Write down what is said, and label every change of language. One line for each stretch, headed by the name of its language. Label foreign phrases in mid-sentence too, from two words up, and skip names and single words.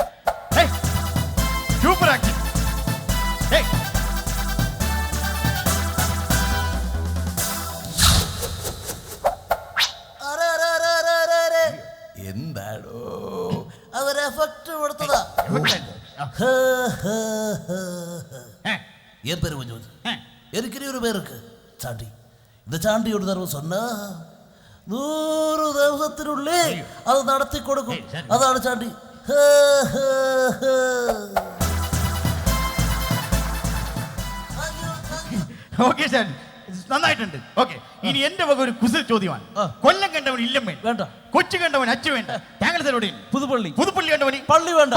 English: super action.
Malayalam: എന്താടോ അതൊരു എഫക്ട് കൊടുത്തതാ.
Tamil: என் பேர் மஞ்சு. இருக்கிற ஒரு பேருக்கு சாண்டி. இந்த சாண்டியோட தர்ம சொன்னா
Malayalam: 100 ദിവസത്തിനുള്ളിൽ അത് നടത്തി കൊടുക്കും. അതാണ് ചാണ്ടി. ഓക്കെ സാർ, നന്നായിട്ടുണ്ട്. ഓക്കെ, ഇനി എന്റെ വക ഒരു കുസൃ ചോദ്യമാണ്. കൊല്ലം കണ്ടവൻ ഇല്ലം വേണ്ട, കൊച്ചു കണ്ടവൻ അച്ചു വേണ്ട. താങ്കൾ സാറോടെ പുതുപ്പള്ളി കണ്ടവൻ പള്ളി വേണ്ട.